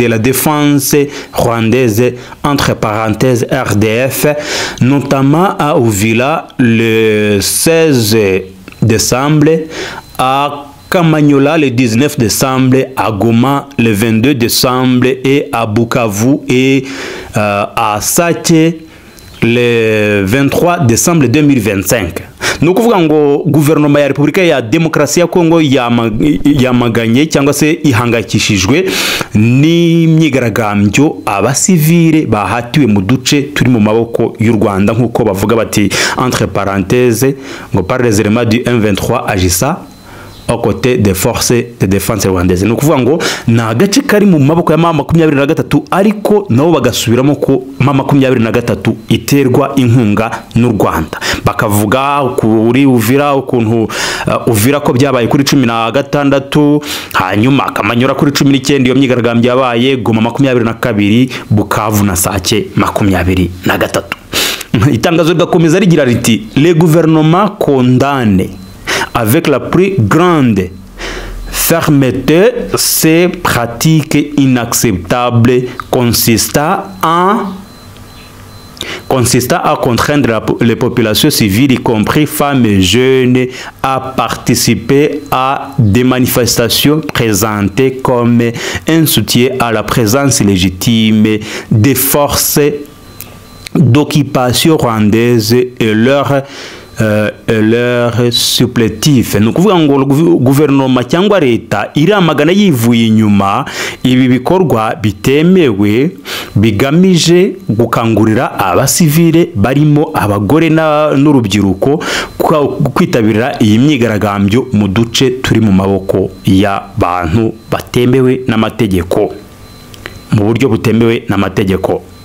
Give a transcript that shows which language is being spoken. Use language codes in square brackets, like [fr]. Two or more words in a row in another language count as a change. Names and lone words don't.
[fr] la défense rwandaise, entre parenthèses RDF, notamment à Uvira le 16 décembre, à Kamanyola le 19 décembre, à Goma le 22 décembre et à Bukavu et à Sake le 23 décembre 2025. [rw] Ni ukuvuga ngo guverinoma ya Repubulika ya Demokarasi ya Kongo yamaganye cyangwa se ihangayikishijwe n'imyigaragambyo abasivile bahatiwe mu duce turi mu maboko y'u Rwanda, nk'uko bavuga bati [fr] entre parenthèses [rw] ngo [fr] par les éléments du M23 agissant aux côtés des forces de défense rwandaises. [rw] Ni ukuvuga ngo ni agace kari mu maboko ya M23 ariko nabo bagasubiramo ko M23 iterwa inkunga n'u Rwanda. Bakavuga kuri Uvira ukuntu Uvira ko byabaye kuri 16, hanyuma Kamanyura kuri 19 iyo myigaragambyo yabaye, Goma 22, Bukavu na Sake 23. Itangazo rigakomeza rigira riti [fr] le gouvernement condamne avec la plus grande fermeté ces pratiques inacceptables consistant à contraindre les populations civiles, y compris femmes et jeunes, à participer à des manifestations présentées comme un soutien à la présence légitime des forces d'occupation rwandaises et leur supplétif. [rw] Ni ukuvuga ngo guverinoma cyangwa leta iramagana yivuye inyuma ibi bikorwa bitemewe bigamije gukangurira abasivile barimo abagore n'urubyiruko kwitabira iyi myigaragambyo mu duce turi mu maboko y'abantu batemewe n'amategeko, mu buryo butemewe n'amategeko.